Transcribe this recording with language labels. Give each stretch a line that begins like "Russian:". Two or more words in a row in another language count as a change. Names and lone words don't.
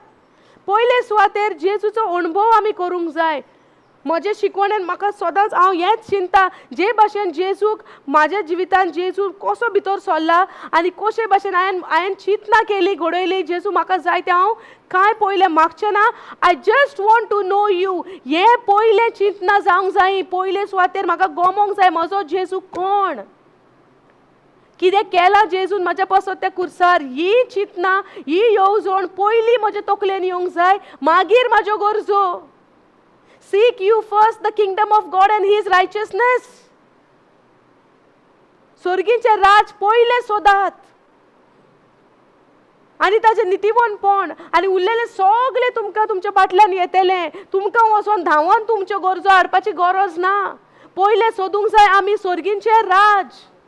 Konkani: पयले सुवातेर जेजूचो अणभव आमी करूंक जाय. म्हजे शिकवणेन म्हाका सदांच हांव हेंच चिंता, जे भाशेन जेजूक म्हाज्या जिवितान जेजू कसो भितर सरला आनी कशे भाशेन हांवें चिंतना केली, घडयली. जेजू म्हाका जाय तें हांव कांय पयलें मागचें ना.
English: I just want to know you.
Konkani: हें पयलें चिंतना जावंक जाय. पयले सुवातेर म्हाका गमोंक जाय म्हजो जेजू कोण, कितें केलां जेजून म्हाज्या पासत त्या कुर्सार. ही चिंतना, ही येवजण पयलीं म्हज्या तकलेन येवंक जाय, मागीर म्हाज्यो गरजो.
English: Seek you first the kingdom of God and his righteousness.
Konkani: स्वर्गीचे राज पयले सोदात आनी ताजें नितीवणपण, आनी उरलेलें सगळें तुमकां तुमच्या फाटल्यान येतलें. तुमकां वचोन धांवोन तुमच्यो गरजो हाडपाची गरज ना. पयले सोदूंक जाय आमी स्वर्गीचे राज.